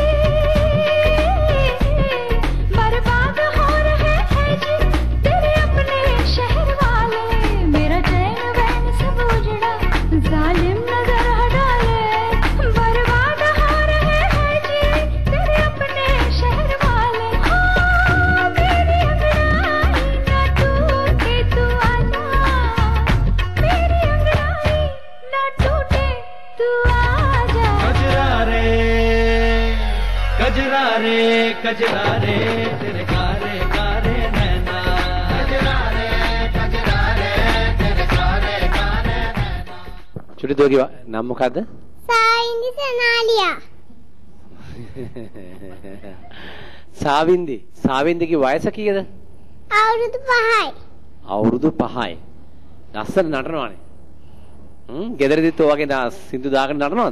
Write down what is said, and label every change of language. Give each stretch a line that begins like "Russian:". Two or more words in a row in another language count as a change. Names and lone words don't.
Hindi: बर्बाद हो रहे हैं जी तेरे अपने शहर वाले मेरा चैन वैन सब उजड़ा जालिम नजर हटा ले बर्बाद हो रहे हैं जी तेरे अपने शहर वाले हाँ मेरी अंगड़ाई ना टूटे तू आजा मेरी अंगड़ाई ना टूटे तू आजा कजरा रे तेरे कारे कारे नैना कजरा रे तेरे कारे कारे नैना
Sinhala: චුටි දුවගේ නම මොකද්ද? සායින්දි සනාලියා. සාවින්දිගේ වයස කීයද? අවුරුදු 5යි. අවුරුදු 5යි. ලස්සන නටනවානේ. ගෙදරදිත් ඔය වගේ සින්දු දාගෙන නටනවද?